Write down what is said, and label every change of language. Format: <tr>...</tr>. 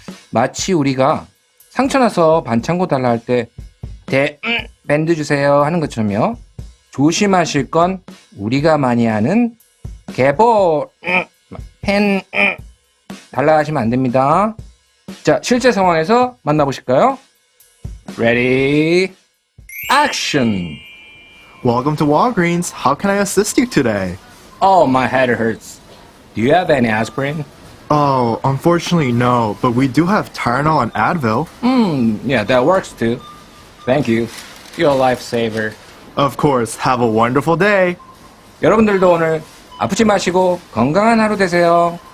<ko>마치 우리가 상처 나서 반창고 달라 할 때 밴드 주세요 하는 것처럼요. 조심하실 건 우리가 많이 하는 개보 펜 달라 하시면 안 됩니다. 자, 실제 상황에서 만나보실까요?</ko> <en>Ready, action. Welcome to Walgreens. How can I assist you today? Oh, my head hurts. Do you have any aspirin? Oh, unfortunately, no, but we do have Tylenol and Advil. Yeah, that works too. Thank you. You're a lifesaver. Of course, have a wonderful day.</en> <ko>여러분들도 오늘 아프지 마시고 건강한 하루 되세요.</ko>